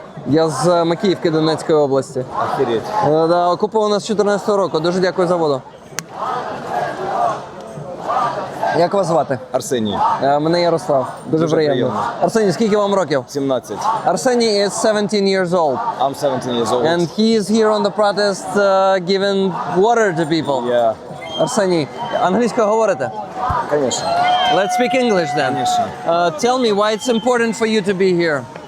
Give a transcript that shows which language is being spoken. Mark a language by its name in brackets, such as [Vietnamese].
[Ukrainian] Я з Макіївки Донецької області. [Russian] Охереть. [Ukrainian] Да, окупована з 14-го року. Дуже дякую за воду. Як вас звати? Арсеній. Мене Ярослав. Дуже приємно. приємно. Арсеній, скільки вам років? 17. [English] Arsenij is 17 years old. I'm 17 years old. And he is here on the protest giving water to people. Yeah. [Ukrainian] Арсеній, англійською говорите? [Russian] Конечно. [English] Let's speak English then. [Russian] Конечно. [English] Tell me why it's important for you to be here.